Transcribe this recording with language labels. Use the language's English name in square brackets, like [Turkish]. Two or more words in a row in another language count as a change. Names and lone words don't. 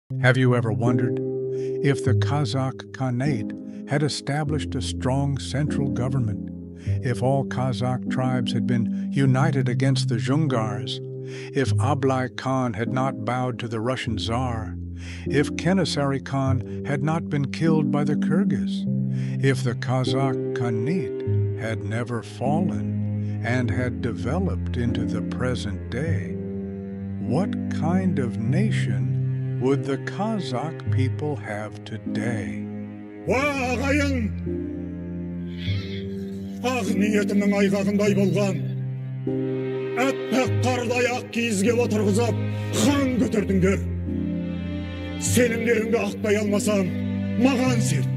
[English] Have you ever wondered if the Kazakh Khanate had established a strong central government, if all Kazakh tribes had been united against the Dzungars, if Ablai Khan had not bowed to the Russian Tsar, if Kenessari Khan had not been killed by the Kyrgyz, if the Kazakh Khanate had never fallen and had developed into the present day? What kind of nation would the Kazakh people have today? [Kazakh] Ағайын, ақ ниетімнің айғағындай болған, әппақ қардай ақ киізге отырғызып, хан көтердіңдер. Сенімдеріңді ақтай алмасам, маған серт.